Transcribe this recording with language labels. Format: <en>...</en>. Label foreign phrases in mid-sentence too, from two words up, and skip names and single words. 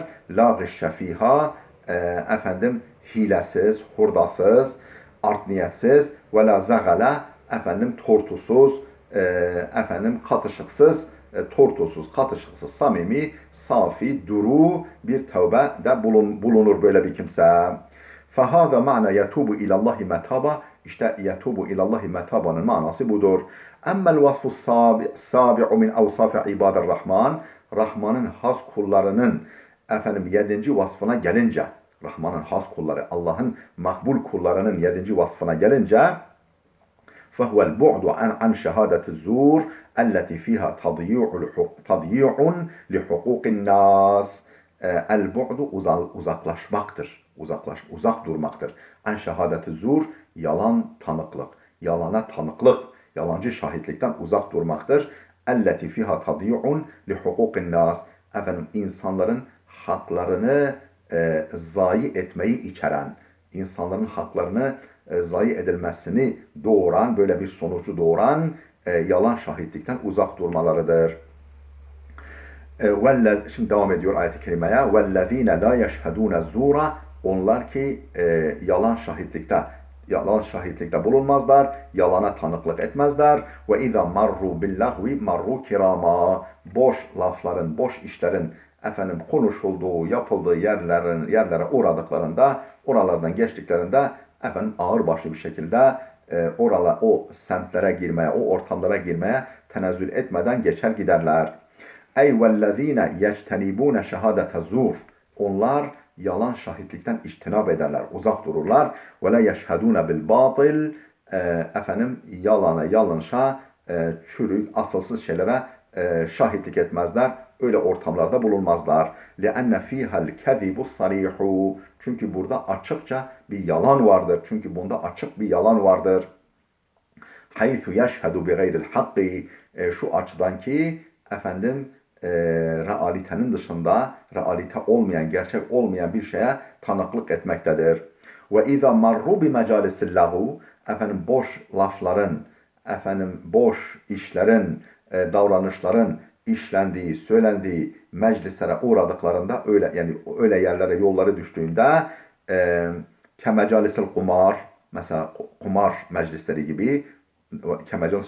<ar>لا غش فيها</ar> <tr>efendim hilesiz, hurdasız, art niyetsiz ve</tr> <ar>لا زغل</ar> <tr>efendim tortusuz, efendim katışıksız, tortusuz, katışıksız, samimi, safi, duru bir tövbede bulunur böyle bir kimse.</tr> <ar>فَهَذَا مَعْنَى يَتُوبُ اِلَى اللّٰهِ مَتَابًا.</ar> <tr>İşte</tr> <ar>يَتُوبُ اِلَى اللّٰهِ مَتَابًا</ar> <tr>manası budur.</tr> <ar>اَمَّا الْوَصْفُ السَّابِعُ مِنْ اَوْصَافِ عِبَادِ الرَّحْمَانِ.</ar> <tr>Rahman'ın has kullarının efendim 7. vasfına gelince, Rahman'ın has kulları, Allah'ın makbul kullarının 7. vasfına gelince</tr> <ar>فهو البعد عن شهادة الزور التي فيها تضييع لحقوق الناس.</ar> <tr>El-bu'du uzaklaşmaktır. Uzak durmaktır.</tr> <ar>عن شهادة الزور,</ar> <tr>yalan tanıklık. Yalana tanıklık, yalancı şahitlikten uzak durmaktır.</tr> <ar>التي فيها تضييع لحقوق الناس.</ar> <tr>Efendim insanların haklarını zayi etmeyi içeren, insanların haklarını zayi edilmesini doğuran, böyle bir sonucu doğuran yalan şahitlikten uzak durmalarıdır. Şimdi devam ediyor ayet-i kerimeye.</tr> <ar>وَالَّذ۪ينَ لَا يَشْهَدُونَ الزُّورَ.</ar> <tr>Onlar ki yalan şahitlikte bulunmazlar, yalana tanıklık etmezler.</tr> <ar>وَاِذَا مَرُّوا بِاللَّغْوِ مَرُّوا كِرَامًا.</ar> <tr>Boş lafların, boş işlerin efendim konuşulduğu, yapıldığı yerlere uğradıklarında, oralardan geçtiklerinde efendim ağırbaşlı bir şekilde o semtlere girmeye, o ortamlara girmeye tenezzül etmeden geçer giderler.</tr> <ar>أي والذين يجتنبون شهادة الزور.</ar> <tr>Onlar yalan şahitlikten içtinab ederler, uzak dururlar.</tr> <ar>ولا يشهدون بالباطل.</ar> <tr>Efendim yalana, yanlışa, çürük, asılsız şeylere şahitlik etmezler. Öyle ortamlarda bulunmazlar.</tr> <ar>لِأَنَّ ف۪يهَا الْكَذِبُ الصَّرِيحُ.</ar> <tr>Çünkü burada açıkça bir yalan vardır. Çünkü bunda açık bir yalan vardır.</tr> <ar>حَيْثُ يَشْهَدُ بِغَيْرِ الْحَقِّ.</ar> <tr>Şu açıdan ki efendim realitenin dışında, realite olmayan, gerçek olmayan bir şeye tanıklık etmektedir.</tr> <ar>وإذا مروا بمجالس اللهو.</ar> <tr>Efendim boş lafların, efendim boş işlerin, davranışların işlendiği, söylendiği meclislere uğradıklarında öyle yerlere yolları düştüğünde</tr> <ar>كمجالس القمار,</ar> <tr>mesela kumar meclisleri gibi, kemecalisil</tr>